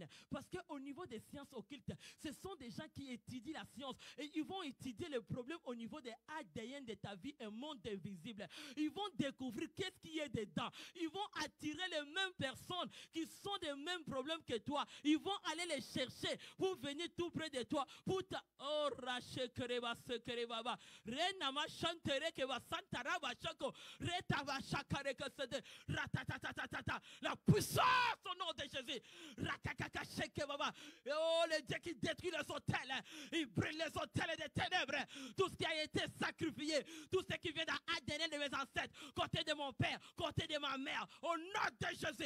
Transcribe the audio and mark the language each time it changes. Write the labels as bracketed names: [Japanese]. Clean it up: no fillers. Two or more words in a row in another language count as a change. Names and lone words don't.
[French] Parce qu'au niveau des sciences occultes, ce sont des gens qui étudient la science. Et ils vont étudier le problème au niveau des ADN de ta vie, un monde invisible. Ils vont découvrir qu'est-ce qui est dedans. Ils vont attirer les mêmes personnes qui sont des mêmes problèmes que toi. Ils vont aller les chercher pour venir tout près de toi. Pour ta... Oh, rache kereba se kereba. Renama chantere que va santaraba chako. Retava chakare que se ratatatatata. La puissance au nom de Jésus. Ratakaka sheke baba. Oh, le Dieu qui détruit les hôtels. Il brûle les hôtels des ténèbres. Tout ce qui a été sacrifié. Tout ce qui vient dans l'ADN de mes ancêtres. Côté de mon père. Côté de ma mère. Au nom de Jésus.